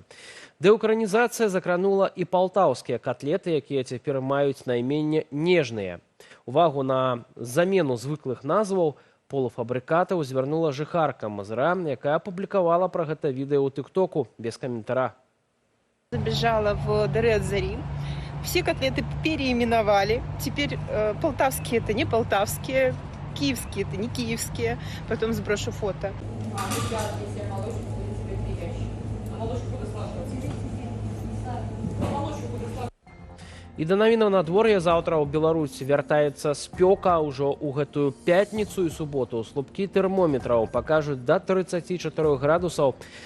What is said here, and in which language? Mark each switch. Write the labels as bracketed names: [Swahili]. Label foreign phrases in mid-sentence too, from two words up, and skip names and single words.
[Belarusian] Дэўкраінізацыя закранула і палтаўскія котлеты, якія цяпер маюць найменне «Нежныя». Увагу на замену звыклых назваў полуфабрикатаў звярнула жыхарка Мазыра, якая апублікавала пра гэта відэо ў тыктоку без каментара. [Russian] Забежала в дыры от Зари. Все котлеты переименовали. Теперь полтавские это не полтавские, киевские это не киевские. Потом сброшу фото. [Belarusian] І да навінаў надвор'я заўтра ў Беларусь вяртаецца спёка. Ужо ў гэтую пятніцу і суботу слупкі тэрмометраў пакажуць да 34 градусаў.